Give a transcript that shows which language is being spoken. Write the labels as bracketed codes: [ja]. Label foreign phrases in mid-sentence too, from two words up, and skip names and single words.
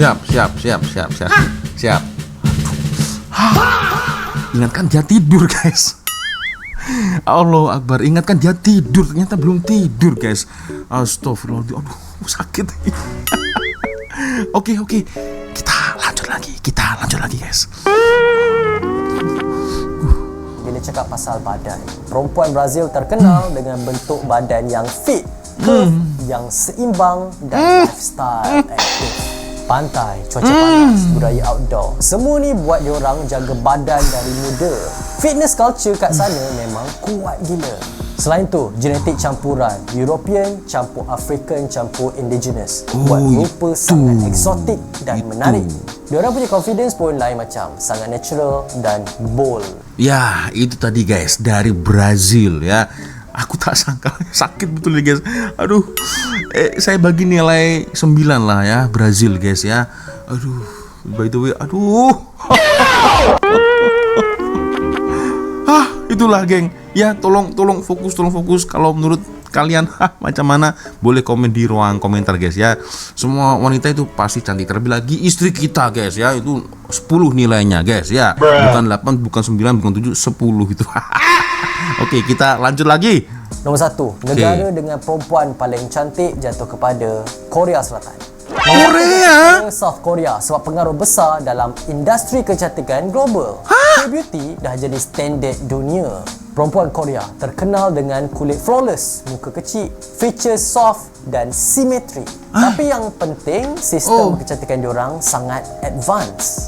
[id] Ingatkan dia tidur guys. [ar] Allah Akbar, [id] ingatkan dia tidur. Ternyata belum tidur guys. Astagfirullahaladzim. Aduh, sakit. Oke. Kita lanjut lagi guys. [ms] Bila cakap pasal badan, perempuan Brazil terkenal dengan bentuk badan yang fit, curve yang seimbang dan lifestyle aktif. Pantai, cuaca panas, budaya outdoor, semua ni buat diorang jaga badan dari muda. [en] Fitness culture [ms] kat sana memang kuat gila. Selain tu, genetik campuran European campur African campur indigenous buat rupa sangat eksotik dan menarik. Diorang punya confidence pun lain macam, sangat natural dan bold. [id] Ya, itu tadi guys dari Brazil ya. Aku tak sangka, sakit betul nih guys. Aduh, saya bagi nilai 9 lah ya, Brazil guys ya. Aduh, [en] by the way, [id] aduh. Itulah geng. Ya, tolong fokus. Kalau menurut kalian macam mana, boleh komen di ruang komentar guys ya. Semua wanita itu pasti cantik, terlebih lagi istri kita guys ya. Itu 10 nilainya guys ya. Bukan 8, bukan 9, bukan 7, 10 gitu. Oke, kita lanjut lagi. [ms] Nombor 1, negara dengan perempuan paling cantik jatuh kepada Korea Selatan. Korea? South Korea sebab pengaruh besar dalam industri kecantikan global. K-beauty dah jadi standard dunia. Perempuan Korea terkenal dengan kulit flawless, muka kecil, [en] features soft [ms] dan simetri. Tapi yang penting, sistem kecantikan diorang sangat advance.